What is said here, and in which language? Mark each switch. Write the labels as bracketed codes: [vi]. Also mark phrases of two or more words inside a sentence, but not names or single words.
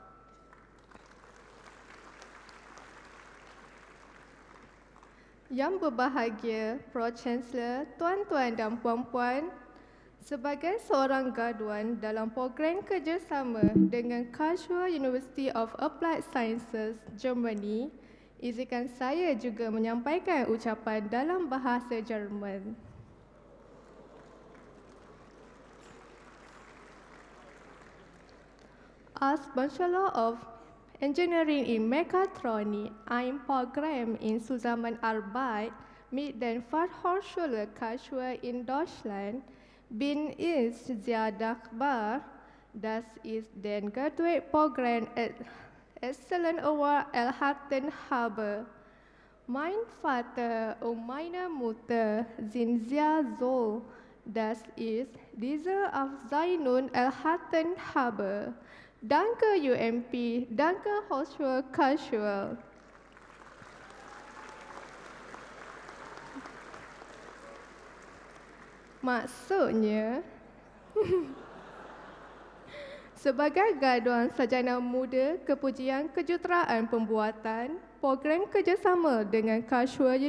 [ms] Yang berbahagia, Pro Chancellor, tuan-tuan dan puan-puan, sebagai seorang graduan dalam program kerjasama dengan Karlsruhe University of Applied Sciences, Germany, izinkan saya juga menyampaikan ucapan dalam bahasa Jerman. [de] Als [en] Bachelor of Engineering [de] in Mechatronik, ein Programm in Zusammenarbeit mit den Fachhochschule Karlsruhe in Deutschland, bin ich sehr dankbar, dass ich den Graduate-Programm Excellent Award erhalten habe. Mein Vater und meine Mutter sind sehr so, dass ich diese Auszeichnung erhalten habe. Danke UMP, danke Hochschule Karlsruhe. [ms] Maksudnya, sebagai graduan sarjana muda kepujian kejuruteraan pembuatan, program kerjasama dengan Karlsruhe